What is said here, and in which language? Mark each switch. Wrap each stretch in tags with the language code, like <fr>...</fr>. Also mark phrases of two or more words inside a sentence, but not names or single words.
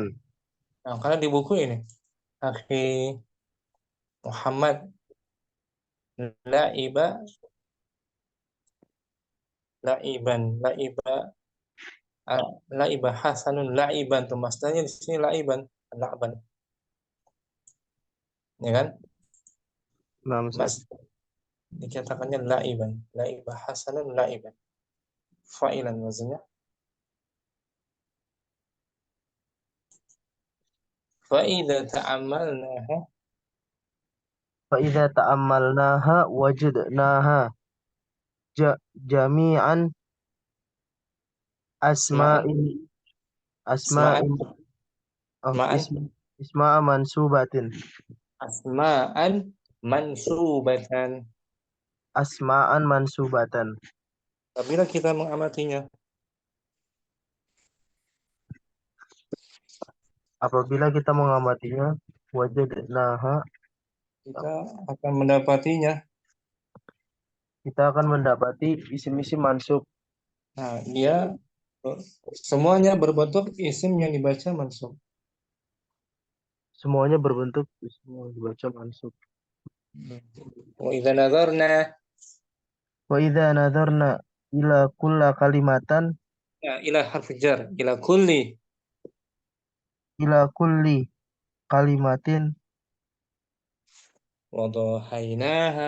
<id>Nah, karena di buku ini,</id> <ar>أخي محمد لعب لعبا لعب حسن لعبا</ar> <id>tuh masdanya di sini la'iban, la'ban, ya kan? Nah, Mas dikatakannya la'iban,</id> <ar>لعب حسن لعبا,</ar> <id>fa'ilan maksudnya.</id> <ar>فإذا تأملناها فإذا تأملناها وجدناها جميعا أسماء أسماء أسماء ما, اسماء منصوبة أسماء منصوبة. أسماء منصوبة.</ar> <id>Apabila kita mengamatinya, apabila kita mengamatinya wajadnaha kita akan mendapatinya. kita akan mendapati isim-isim mansub. Nah, dia semuanya berbentuk isim yang dibaca mansub. Semuanya berbentuk isim yang dibaca mansub.</id> <ar>وإذا نظرنا وإذا نظرنا إلى كل كلمة إلى حرف جر إلى كل كلمة wadahainaha</ar>